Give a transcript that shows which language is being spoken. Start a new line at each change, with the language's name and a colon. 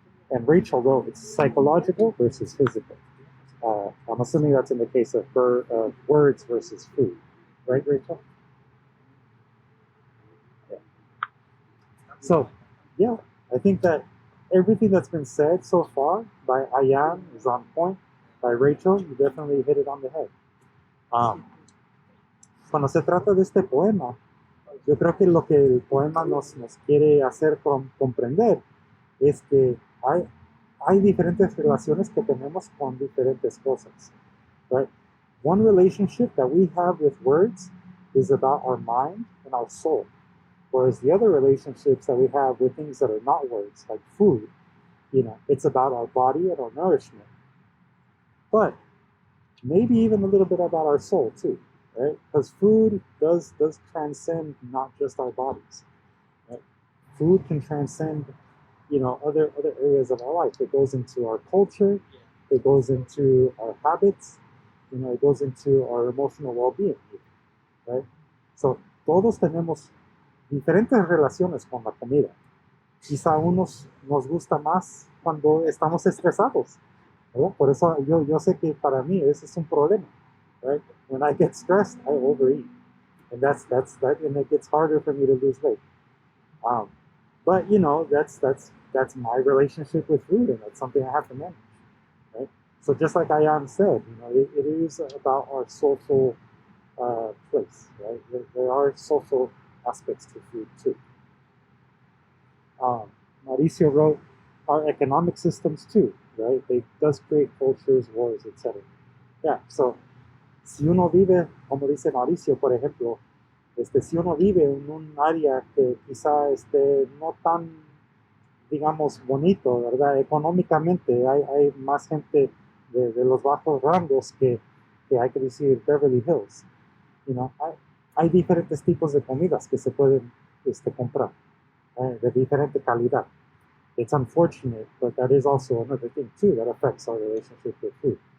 English: And Rachel wrote, it's psychological versus physical. I'm assuming that's in the case of words versus food. Right, Rachel? Yeah. So, yeah, I think that everything that's been said so far by Ayan is on point. By Rachel, you definitely hit it on the head.
Spanish: Cuando se trata de este poema, yo creo que lo que el poema nos quiere hacer comprender es que hay diferentes relaciones que tenemos con diferentes cosas, right?
English: One relationship that we have with words is about our mind and our soul, whereas the other relationships that we have with things that are not words, like food, it's about our body and our nourishment. But maybe even a little bit about our soul too, right? Because food does transcend not just our bodies, right? Food can transcend other areas of our life. It goes into our culture, it goes into our habits, it goes into our emotional well-being, right?
Spanish: So todos tenemos diferentes relaciones con la comida. Quizá a unos nos gusta más cuando estamos estresados, ¿verdad? Por eso yo sé que para mí ese es un problema, right?
English: When I get stressed, I overeat, and that, and it gets harder for me to lose weight. But that's my relationship with food, and that's something I have to manage, right? So just like Ayan said, it is about our social place, right? There are social aspects to food too. Mauricio wrote, our economic systems too, right? They does create cultures, wars, etc.
Spanish: Yeah, so si uno vive, como dice Mauricio, por ejemplo, si uno vive en un área que quizá no tan, digamos, bonito, ¿verdad? Económicamente hay más gente de los bajos rangos que hay que decir Beverly Hills. Hay diferentes tipos de comidas que se pueden comprar, de diferente calidad.
English: It's unfortunate, but that is also another thing too that affects our relationship with food.